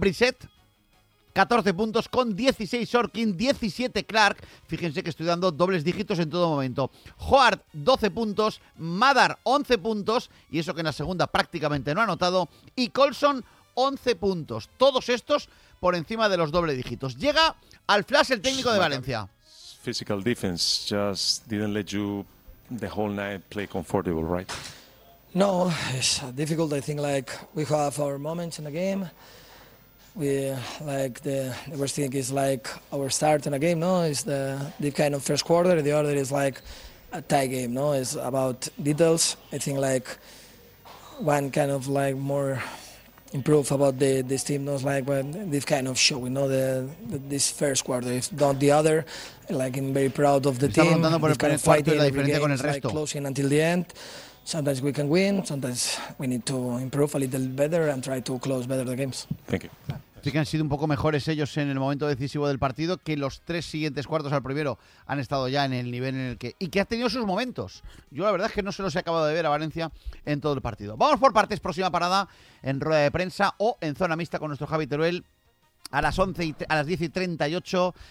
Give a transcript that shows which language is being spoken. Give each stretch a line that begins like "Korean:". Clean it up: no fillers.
Spanish: Brissett, 14 puntos con 16 Sorkin, 17 Clark. Fíjense que estoy dando dobles dígitos en todo momento. Howard, 12 puntos. Madar, 11 puntos. Y eso que en la segunda prácticamente no ha anotado. Y Colson, 11 puntos. Todos estos por encima de los doble dígitos. Llega al flash el técnico de Valencia.
English: Physical defense just didn't let you the whole night play comfortable, right? No, it's difficult. I think like we have our moments in the game. We like the worst thing is like our start in a game, no? It's the kind of first quarter. The other is like a tie game, no? It's about details. I think like one kind of like more improve about this team, not like when this kind of show, you know, this first quarter, if not the other, like I'm very proud of the team. This kind of fighting, every game, like closing until the end. Sometimes we can win, sometimes we need to improve a little better and try to close better the games. Thank you.
Spanish: Sí que han sido un poco mejores ellos en el momento decisivo del partido, que los tres siguientes cuartos al primero han estado ya en el nivel en el que... Y que ha tenido sus momentos. Yo la verdad es que no se los he acabado de ver a Valencia en todo el partido. Vamos por partes, próxima parada en rueda de prensa o en zona mixta con nuestro Javi Teruel a las 11 y a las 10:38.